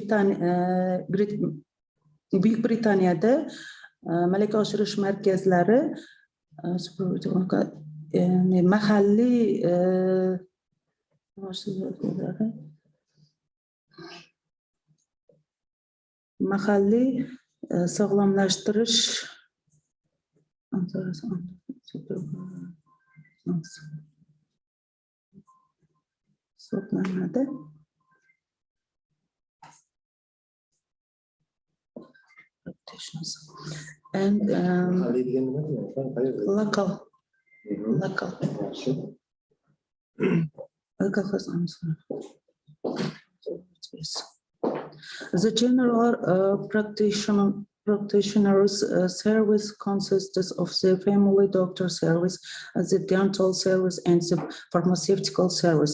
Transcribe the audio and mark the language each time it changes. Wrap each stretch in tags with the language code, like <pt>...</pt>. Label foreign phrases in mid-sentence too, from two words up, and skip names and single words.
<uz>Buyuk Britaniyada malaka oshirish markazlari mahalliy sog'lomlashtirish hisoblanadi.</uz> <en>And local. The general practitioner's service consists of the family doctor service, the dental service, and the pharmaceutical service.</en>